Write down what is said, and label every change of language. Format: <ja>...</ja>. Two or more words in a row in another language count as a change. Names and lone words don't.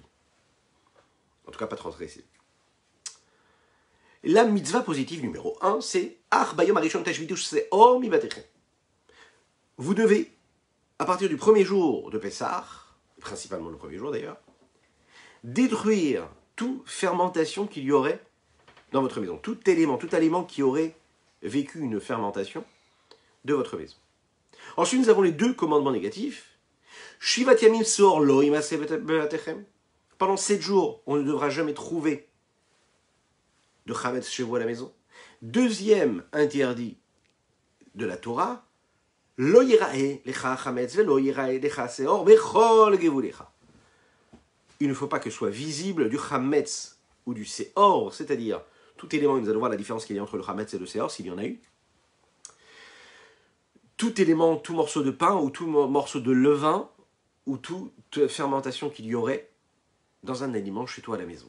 <fr>En tout cas, pas transgressés. La mitzvah positive numéro 1, c'est vous devez, à partir du premier jour de Pessah, principalement le premier jour d'ailleurs, détruire toute fermentation qu'il y aurait dans votre maison. Tout aliment qui aurait vécu une fermentation de votre maison. Ensuite, nous avons les 2 commandements négatifs.</fr> <he>שבעת ימים שאור לא ימצא בבתיכם.</he> <fr>Pendant 7 jours, on ne devra jamais trouver de chametz chez vous à la maison. Deuxième interdit de la Torah,</fr> <he>לא יראה לך חמץ ולא יראה לך שאור בכל גבולך.</he> <fr>Il ne faut pas que soit visible du chametz ou du seor, c'est-à-dire tout élément, nous allons voir la différence qu'il y a entre le chametz et le seor, s'il y en a eu. Tout élément, tout morceau de pain ou tout morceau de levain ou toute fermentation qu'il y aurait dans un aliment chez toi à la maison.</fr>